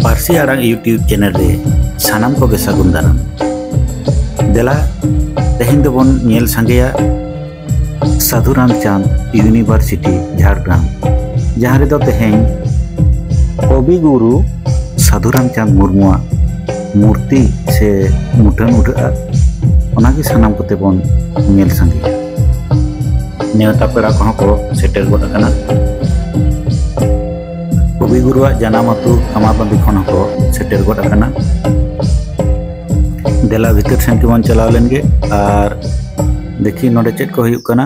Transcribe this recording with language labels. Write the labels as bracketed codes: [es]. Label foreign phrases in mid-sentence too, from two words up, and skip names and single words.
[sat] ᱯᱟᱹᱨᱥᱤ ᱟᱲᱟᱝ ᱤᱭᱩᱴᱤᱭᱩᱵ ᱪᱮᱱᱮᱞ ᱨᱮ ᱥᱟᱱᱟᱢ ᱠᱚᱜᱮ ᱥᱟᱹᱜᱩᱱ ᱫᱟᱨᱟᱢ। ᱫᱮᱞᱟ ᱛᱮᱦᱮᱧ ᱫᱚᱵᱚᱱ ᱧᱮᱞ ᱥᱟᱸᱜᱮᱭᱟ ᱥᱟᱹᱫᱷᱩ ᱨᱟᱢᱪᱟᱸᱫᱽ ᱤᱭᱩᱱᱤᱵᱷᱟᱨᱥᱤᱴᱤ ঝাড়গ্রাম, ᱡᱟᱦᱟᱸ ᱨᱮᱫᱚ ᱛᱮᱦᱮᱧ ᱠᱚᱵᱤᱜᱩᱨᱩ ᱥᱟᱹᱫᱷᱩ ᱨᱟᱢᱪᱟᱸᱫᱽ ᱢᱩᱨᱢᱩᱣᱟᱜ ᱢᱩᱨᱛᱤ ᱥᱮ ᱢᱩᱴᱷᱟᱹᱱ ᱩᱰᱷᱟᱹᱜᱼᱟ। ᱚᱱᱟᱜᱮ ᱥᱟᱱᱟᱢ ᱠᱚᱛᱮ ᱵᱚᱱ ᱧᱮᱞ ᱥᱟᱸᱜᱮᱭᱟ। ᱱᱮᱣᱛᱟ ᱯᱮᱲᱟ ᱠᱚᱦᱚᱸ ᱠᱚ ᱥᱮᱴᱮᱨ ᱜᱚᱫ ᱟᱠᱟᱱᱟ। কবিগুরুয়াᱜ জানাম আতু কামারবান্দি ᱠᱷᱚᱱ ᱦᱚᱸᱠᱚ ᱥᱮᱴᱮᱨ ᱜᱚᱫ ᱟᱠᱟᱱᱟ। ᱫᱮᱞᱟ ᱵᱷᱤᱛᱟᱹᱨ ᱥᱮᱱ ᱜᱮᱵᱚᱱ ᱪᱟᱞᱟᱣ ᱞᱮᱱᱜᱮ ᱟᱨ ᱫᱮᱠᱷᱤ ᱱᱚᱰᱮ ᱪᱮᱫ ᱠᱚ ᱦᱩᱭᱩᱜ ᱠᱟᱱᱟ।